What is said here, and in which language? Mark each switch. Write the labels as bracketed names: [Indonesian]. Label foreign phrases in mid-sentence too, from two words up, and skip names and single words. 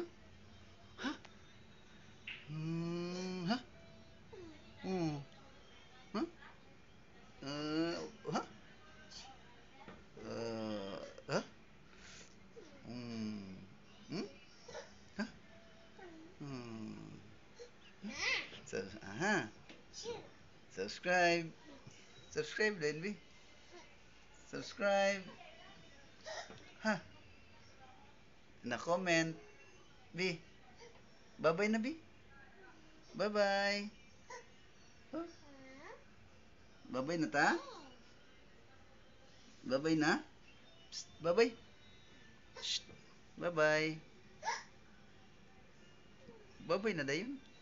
[Cebuano] Ha? Ha? Ha? Ha? Ha? Hmm? Ha? So, aha. Subscribe. Subscribe din, Bi. Subscribe. Ha? Na-comment. Bi. Bye-bye na, Bi. Bye-bye. Huh? Bye-bye na ta? Bye-bye na? Psst, bye-bye. Shh. Bye-bye. Bye-bye na dayon.